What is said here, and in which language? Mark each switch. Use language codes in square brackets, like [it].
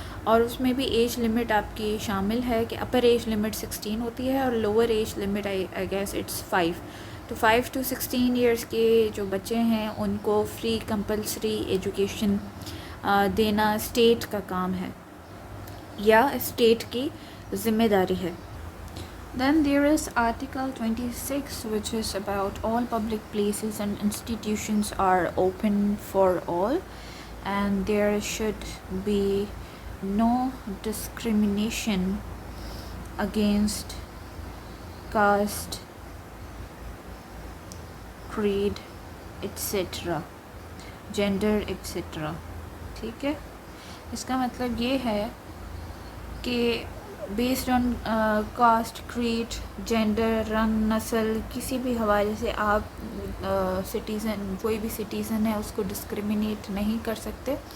[ur] اور اس میں بھی ایج لمٹ آپ کی شامل ہے کہ اپر ایج لمٹ 16 ہوتی ہے اور lower age limit I guess it's 5. تو 5 to 16 ایئرس کے جو بچے ہیں ان کو فری کمپلسری ایجوکیشن دینا اسٹیٹ کا کام ہے یا اسٹیٹ کی ذمہ داری ہے. [en] Then there is Article 26 which is about all public places and institutions are open for all and there should be no discrimination against caste, creed, etc. gender etc. ٹھیک ہے. [ur] اس کا مطلب یہ ہے کہ بیسڈ آن کاسٹ، کریڈ، جینڈر، رنگ، نسل، کسی بھی حوالے سے آپ سٹیزن، کوئی بھی سٹیزن ہے اس کو ڈسکریمنیٹ نہیں کر سکتے.